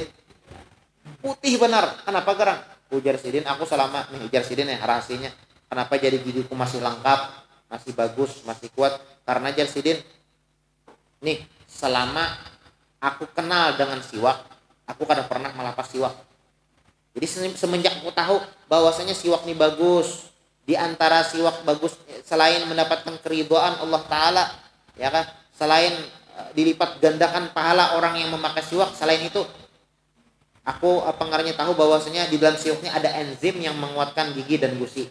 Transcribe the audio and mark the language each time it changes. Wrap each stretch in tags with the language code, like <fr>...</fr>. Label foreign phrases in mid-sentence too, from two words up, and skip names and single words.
<bjn>Putih benar. Kenapa gerang? Ujar sidin, aku selama nih ujar sidin ya rahasianya. Kenapa jadi gigiku masih lengkap, masih bagus, masih kuat? Karena jar sidin nih selama aku kenal dengan siwak, aku kada pernah melapas siwak.</bjn> <id>Jadi semenjak aku tahu bahwasanya siwak ini bagus, di antara siwak bagus selain mendapatkan keridhaan Allah Ta'ala, ya kan, selain dilipat gandakan pahala orang yang memakai siwak, selain itu aku tahu bahwasanya di dalam siwaknya ada enzim yang menguatkan gigi dan gusi.</id>